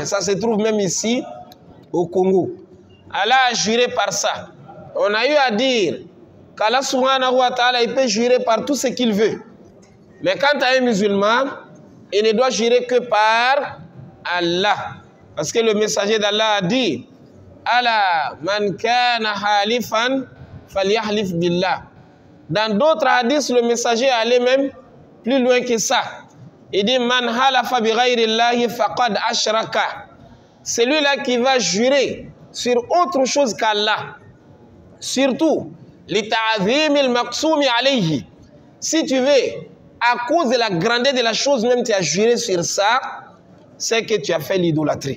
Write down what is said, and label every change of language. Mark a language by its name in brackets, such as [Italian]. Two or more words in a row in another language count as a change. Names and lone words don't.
[French] Ça se trouve même ici, au Congo. Allah a juré par ça. On a eu à dire qu'Allah [Arabic] سبحانه وتعالى, [French] il peut jurer par tout ce qu'il veut. Mais quant à un musulman, il ne doit jurer que par Allah. Parce que le messager d'Allah a dit, [Arabic] الله من كان حالفا فليحلف بالله. [French] Dans d'autres hadiths, le messager est allé même plus loin que ça. Il dit [Arabic] من حلف بغير الله فقد أشرك. [French] Celui-là qui va jurer sur autre chose qu'Allah. [Arabic] Surtout, لتعظيم المقسوم عليه. [French] Si tu veux, à cause de la grandeur de la chose, même tu as juré sur ça, c'est que tu as fait l'idolâtrie.